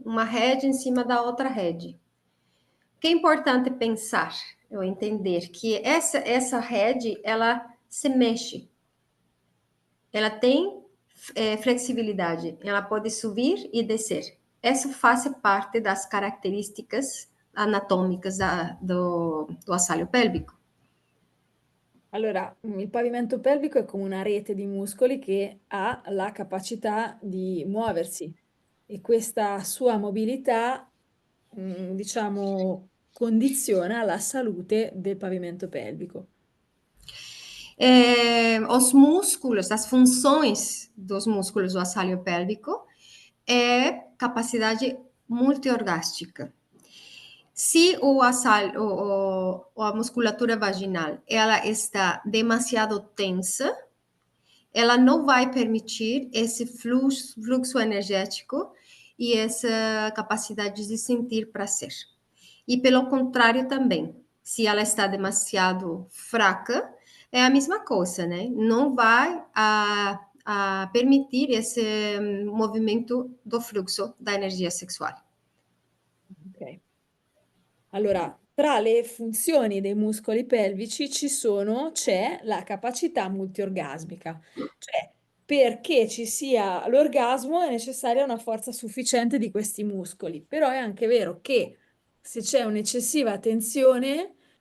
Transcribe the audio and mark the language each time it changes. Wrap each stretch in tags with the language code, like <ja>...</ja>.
<pt>Uma rede em cima da outra rede. O que é importante pensar, eu entender que essa rede ela se mexe, ela tem flexibilidade, ela pode subir e descer. Isso faz parte das características anatômicas do assoalho pélvico.</pt> <it>Allora, il pavimento pelvico è come una rete di muscoli che ha la capacità di muoversi e questa sua mobilità, diciamo, condiziona la salute del pavimento pelvico.</it> <pt>Os músculos, as funções dos músculos do assoalho pélvico é capacidade multiorgástica. Se a musculatura vaginal ela está demasiado tensa, ela não vai permitir esse fluxo energético e essa capacidade de sentir prazer. E pelo contrário também, Se ela está demasiado fraca, é a mesma coisa, né? Não vai a permitir esse movimento do fluxo da energia sexual. Ok.</pt> <it>Allora, tra le funzioni dei muscoli pelvici c'è la capacità multiorgasmica, cioè perché ci sia l'orgasmo è necessaria una forza sufficiente di questi muscoli, però è anche vero che se c'è un'eccessiva tensione</it>